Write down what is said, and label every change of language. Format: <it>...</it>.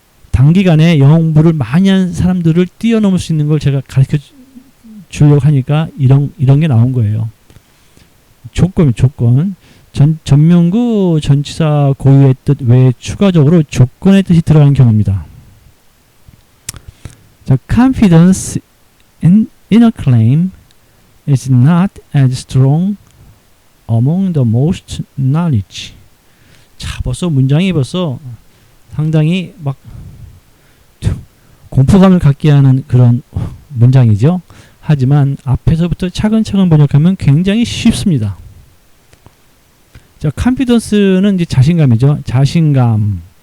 <ko>단기간에 영어 공부를 많이 한 사람들을 뛰어넘을 수 있는 걸 제가 가르쳐 주려고 하니까 이런 게 나온 거예요. 조건. 전명구 전치사 고유의 뜻 외에 추가적으로 조건의 뜻이 들어가는 경우입니다.</ko> <en>자, confidence in a claim is not as strong among the most knowledge.</en> <ko>자, 문장이 상당히 막 공포감을 갖게 하는 그런 문장이죠. 하지만 앞에서부터 차근차근 번역하면 굉장히 쉽습니다. 자, confidence는 이제 자신감이죠. 자신감.</ko>